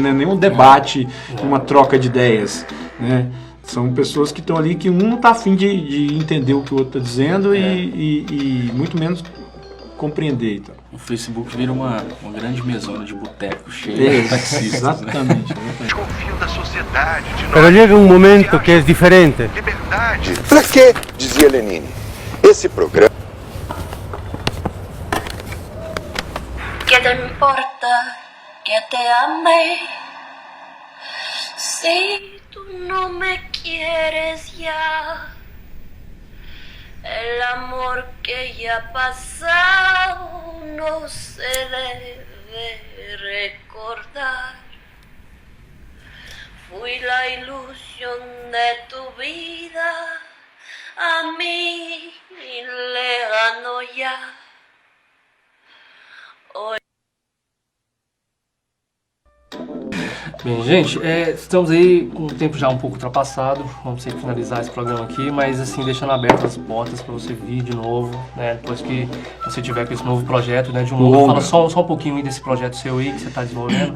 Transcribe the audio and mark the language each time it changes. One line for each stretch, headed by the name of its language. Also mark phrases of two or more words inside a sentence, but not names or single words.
Portuguese: Não é nem um debate, uma troca de ideias, né? São pessoas que estão ali que um não está afim de entender o que o outro está dizendo e muito menos compreender. Então. O Facebook vira uma grande mesona de boteco cheia de taxistas. Exatamente. Desconfio da sociedade, de nós.
Spanish: Pero llega un momento que es diferente.
Portuguese: Liberdade. Pra quê? Dizia Lenine. Esse programa...
Spanish: ¿Qué te importa que te ame? Si tú no me quieres ya. El amor que ya pasado no se debe recordar. Fui la ilusión de tu vida, a mí lejano ya. Hoy...
Portuguese: Bem, gente, estamos aí com o tempo já um pouco ultrapassado, vamos ter que finalizar esse programa aqui, mas assim, deixando abertas as portas para você vir de novo, né, depois que você tiver com esse novo projeto, né, de um longa. Fala só um pouquinho aí desse projeto seu aí que você está desenvolvendo.